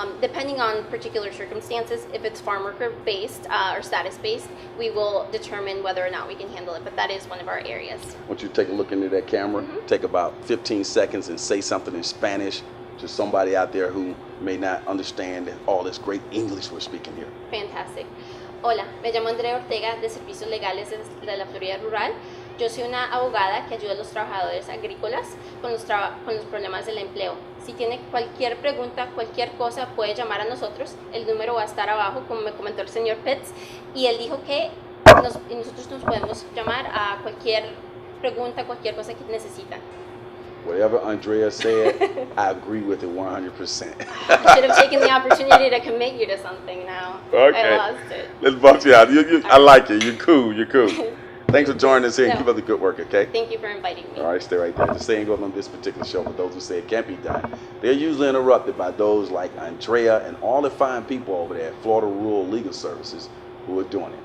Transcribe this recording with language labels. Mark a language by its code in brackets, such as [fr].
[en] Depending on particular circumstances, if it's farm worker based or status based, we will determine whether or not we can handle it, but that is one of our areas. I want you to take a look into that camera, take about 15 seconds and say something in Spanish to somebody out there who may not understand all this great English we're speaking here. [es] Fantastic. Hola, me llamo Andrea Ortega de Servicios Legales de la Florida Rural. Yo soy una abogada que ayuda a los trabajadores agrícolas con los problemas del empleo. Si tiene cualquier pregunta, cualquier cosa, puede llamar a nosotros. El número va a estar abajo, como me comentó el señor Pitts, y él dijo que nosotros nos podemos llamar a cualquier pregunta, cualquier cosa que necesitan. [en] Whatever Andrea said, I agree with it 100%. I should have taken the opportunity to commit you to something now. Okay. I lost it. Let's bump you out. I like it. You're cool. Thanks for joining us here and keep up the good work, okay? Thank you for inviting me. All right, stay right there. The saying goes on this particular show, for those who say it can't be done, they're usually interrupted by those like Andrea and all the fine people over there at Florida Rural Legal Services who are doing it.